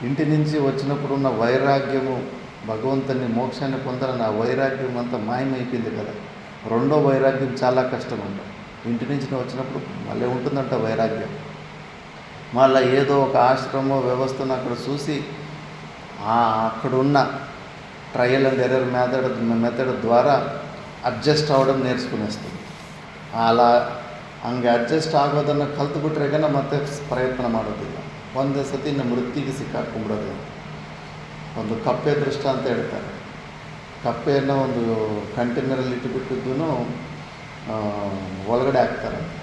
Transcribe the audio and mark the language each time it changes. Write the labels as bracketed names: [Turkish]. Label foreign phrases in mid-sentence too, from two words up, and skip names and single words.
[Telugu] ఇంటి నుంచి వచ్చినప్పుడు ఉన్న వైరాగ్యము, భగవంతుని మోక్షాన్ని పొందాలని ఆ వైరాగ్యం అంతా మాయమైపోయింది కదా. రెండో వైరాగ్యం చాలా కష్టం అంట. ఇంటి నుంచి వచ్చినప్పుడు మళ్ళీ ఉంటుందంట వైరాగ్యం. మళ్ళీ ఏదో ఒక ఆశ్రమం వ్యవస్థను అక్కడ చూసి అక్కడున్న [English] trial and error method [Telugu] ద్వారా [Kannada] ಅಡ್ಜಸ್ಟ್ ಆಗೋದನ್ನ ನೇರ್ಸ್ಕೊನೇಸ್ತೀವಿ. ಅಲ್ಲ ಹಂಗೆ ಅಡ್ಜಸ್ಟ್ ಆಗೋದನ್ನು ಕಲ್ತ್ಬಿಟ್ರೆ ಮತ್ತೆ ಪ್ರಯತ್ನ ಮಾಡೋದಿಲ್ಲ. ಒಂದೇ ಸತಿ ನಮ್ಮ ವೃತ್ತಿಗೆ ಸಿಕ್ಕಾಕೊಂಡ್ಬಿಡೋದು. ಒಂದು ಕಪ್ಪೆ ದೃಷ್ಟ ಅಂತ ಹೇಳ್ತಾರೆ. ಕಪ್ಪೆಯನ್ನು ಒಂದು ಕಂಟೈನರಲ್ಲಿ ಇಟ್ಟುಬಿಟ್ಟಿದ್ದೂ ಒಳಗಡೆ ಹಾಕ್ತಾರೆ.